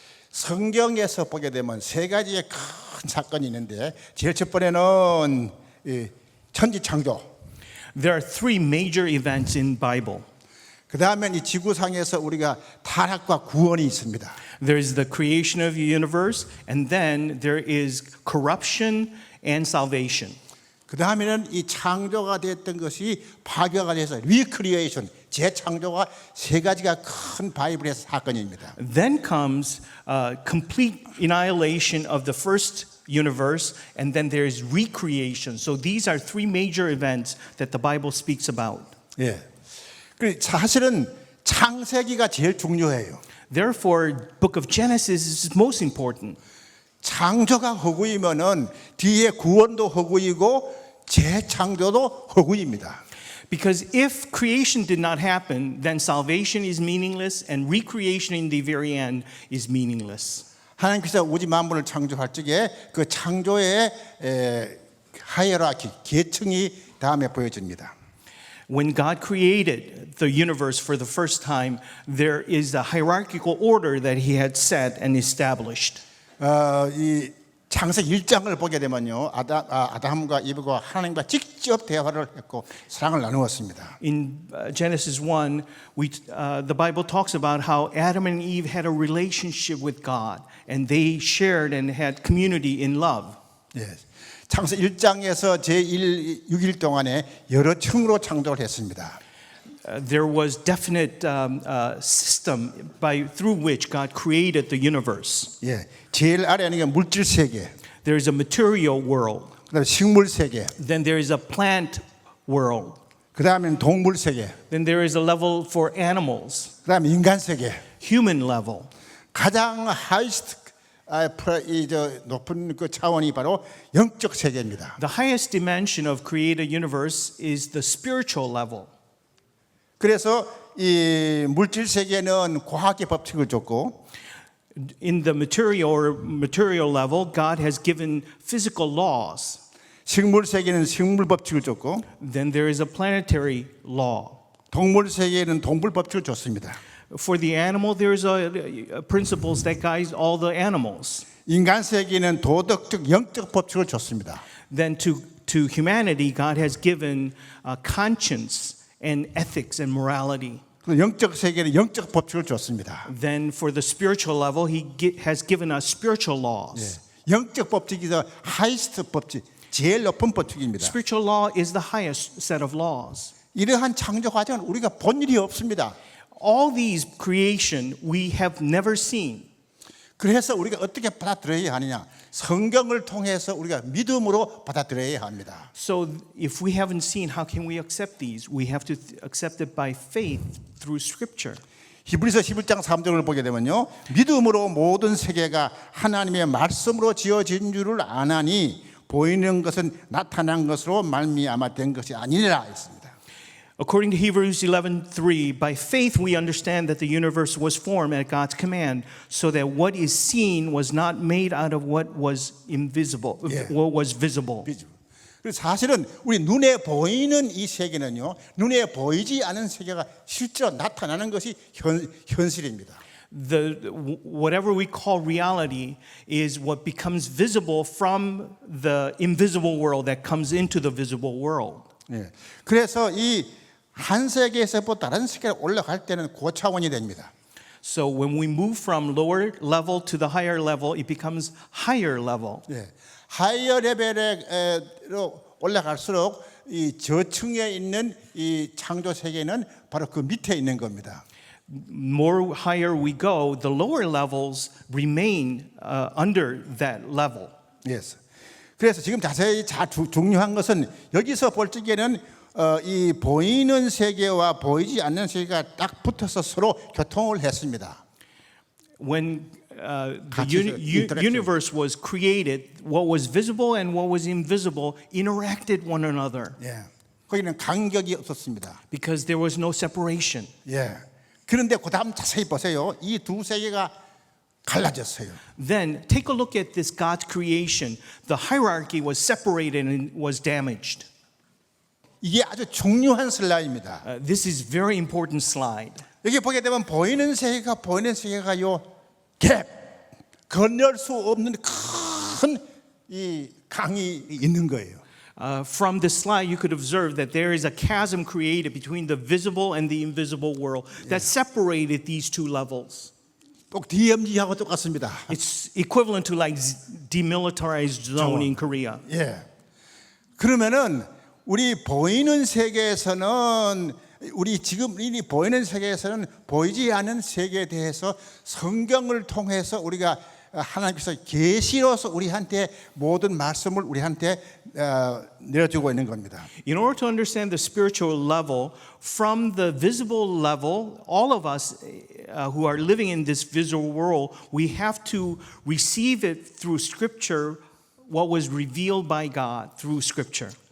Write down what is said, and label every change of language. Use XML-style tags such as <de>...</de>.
<ko>성경에서 보게 되면 세 가지의 큰 사건이 있는데 제일 첫 번째는 천지창조.</ko> <en>There are three major events in Bible.</en> <ko>그 다음엔 이 지구상에서 우리가 타락과 구원이 있습니다.</ko> <en>There is the creation of the universe, and then there is corruption and salvation.</en> <ko>그 다음에는 이 창조가 됐던 것이 파괴가 돼서 리크리에이션, 재창조가 세 가지가 큰 바이블의 사건입니다.</ko> <en>Then comes complete annihilation of the first universe, and then there is recreation. So these are three major events that the Bible speaks about.</en> <ko>예. 사실은 창세기가 제일 중요해요.</ko> <en>Therefore, Book of Genesis is most important.</en> <ko>창조가 허구이면은 뒤에 구원도 허구이고 재창조도 허구입니다.</ko> <en>Because if creation did not happen, then salvation is meaningless, and recreation in the very end is meaningless.</en> <ko>하나님께서 우주 만물을 창조할 적에 그 창조의 하이어라키, 계층이 다음에 보여집니다.</ko> <en>When God created the universe for the first time, there is a hierarchical order that He had set and established.</en> <ko>이 창세기 1장을 보게 되면요, 아담과 이브가 하나님과 직접 대화를 했고 사랑을 나누었습니다.</ko> <en>In Genesis 1, the Bible talks about how Adam and Eve had a relationship with God, and they shared and had community in love.</en> <ko>예. 창세기 1장에서 제6일 동안에 여러 층으로 창조를 했습니다.</ko> <en>There was definite system through which God created the universe.</en> <ko>예, 제일 아래는 게 물질 세계.</ko> <en>There is a material world.</en> <ko>그다음에 식물 세계.</ko> <en>Then there is a plant world.</en> <ko>그다음에는 동물 세계.</ko> <en>Then there is a level for animals.</en> <ko>그다음에 인간 세계.</ko> <en>Human level.</en> <ko>가장 하이스트 이저 높은 그 차원이 바로 영적 세계입니다.</ko> <en>The highest dimension of created universe is the spiritual level.</en> <ko>그래서 이 물질 세계는 과학의 법칙을 줬고,</ko> <en>In the material level, God has given physical laws.</en> <ko>식물 세계는 식물 법칙을 줬고,</ko> <en>Then there is a planetary law.</en> <ko>동물 세계는 동물 법칙을 줬습니다.</ko> <en>For the animal, there's principles that guide all the animals.</en> <ko>인간 세계는 도덕적 영적 법칙을 줬습니다.</ko> <en>Then to humanity, God has given conscience and ethics and morality.</en> <ko>영적 세계는 영적 법칙을 줬습니다.</ko> <en>Then for the spiritual level, has given us spiritual laws.</en> <ko>영적 법칙이 하이스트 법칙, 제일 높은 법칙입니다.</ko> <en>Spiritual law is the highest set of laws.</en> <ko>이러한 창조 과정은 우리가 본 일이 없습니다.</ko> <en>All these creation we have never seen.</en> <ko>그래서 우리가 어떻게 받아들여야 하느냐? 성경을 통해서 우리가 믿음으로 받아들여야 합니다.</ko> <en>So if we haven't seen, how can we accept these? We have to accept it by faith through Scripture.</en> <ko>히브리서 11장 3절을 보게 되면요, 믿음으로 모든 세계가 하나님의 말씀으로 지어진 줄을 아나니 보이는 것은 나타난 것으로 말미암아 된 것이 아니라 했습니다.</ko> <en>According to Hebrews 11:3, by faith we understand that the universe was formed at God's command, so that what is seen was not made out of what was invisible, what was visible.</en> <ko>그래서 사실은 우리 눈에 보이는 이 세계는요, 눈에 보이지 않은 세계가 실제로 나타나는 것이 현실입니다.</ko> <en>Whatever we call reality is what becomes visible from the invisible world that comes into the visible world.</en> <ko>예. 그래서 이 한 세계에서부터 다른 세계로 올라갈 때는 고차원이 됩니다.</ko> <en>So when we move from lower level to the higher level, it becomes higher level.</en> <ko>예. 하이어 레벨로 올라갈수록 이 저층에 있는 이 창조 세계는 바로 그 밑에 있는 겁니다.</ko> <en>More higher we go, the lower levels remain under that level. Yes.</en> <ko>그래서 지금 자세히 중요한 것은 여기서 볼 적에는 이 보이는 세계와 보이지 않는 세계가 딱 붙어서 서로 교통을 했습니다.</ko> <en>When the universe was created, what was visible and what was invisible interacted one another.</en> <ko>예. 거기는 간격이 없었습니다.</ko> <en>Because there was no separation.</en> <ko>예. 그런데 그다음 자세히 보세요. 이 두 세계가 갈라졌어요.</ko> <en>Then take a look at this God's creation. The hierarchy was separated and was damaged.</en> <ko>이게 아주 중요한 슬라이드입니다.</ko> <en>This is very important slide.</en> <ko>여기 보게 되면 보이는 세계가요 갭 건널 수 없는 큰 이 강이 있는 거예요.</ko> <en>From this slide, you could observe that there is a chasm created between the visible and the invisible world that separated these two levels.</en> <ko>또 DMZ하고 똑같습니다.</ko> <en>It's equivalent to like demilitarized zone in Korea.</en> <ko>예. 그러면은 우리 보이는 세계에서는 우리 지금 이 보이는 세계에서는 보이지 않는 세계에 대해서 성경을 통해서 우리가 하나님께서 계시로서 우리한테 모든 말씀을 우리한테 내려주고 있는 겁니다.</ko> <en>In order to understand the spiritual level, from the visible level, all of us who are living in this visible world, we have to receive it through Scripture, what was revealed by God through Scripture.</en>